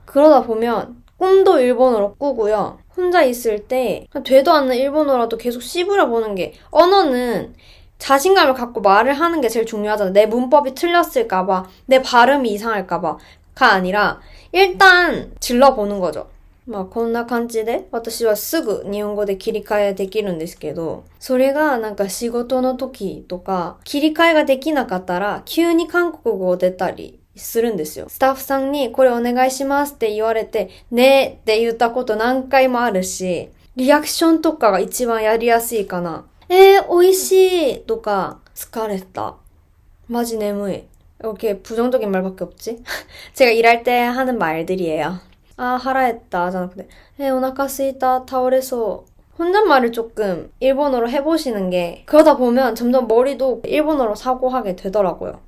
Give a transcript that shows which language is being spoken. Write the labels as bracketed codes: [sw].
[ko] 그러다 보면 꿈도 일본어로 꾸고요. 혼자 있을 때 되도 않는 일본어라도 계속 씹으려 보는 게 언어는 자신감을 갖고 말을 하는 게 제일 중요하잖아. 내 문법이 틀렸을까봐, 내 발음이 이상할까봐가 아니라 일단 질러보는 거죠. [ja] まあこんな感じで私はすぐ日本語で切り替えできるんですけど、それがなんか仕事の時とか切り替えができなかったら急に韓国語出たりするんですよ。スタッフさんにこれお願いしますって言われて、ねって言ったこと何回もあるし、リアクションとかが一番やりやすいかな。美味しいとか疲れた.마지 내무이. [ko] 이렇게 부정적인 말밖에 없지? 제가 일할 때 하는 말들이에요. 아, 하라했다. 하잖아. 근데, [ja] 오나카 스이타, 타오레소. [ko] 혼잣말을 조금 일본어로 해보시는 게, 그러다 보면 점점 머리도 일본어로 사고하게 되더라고요.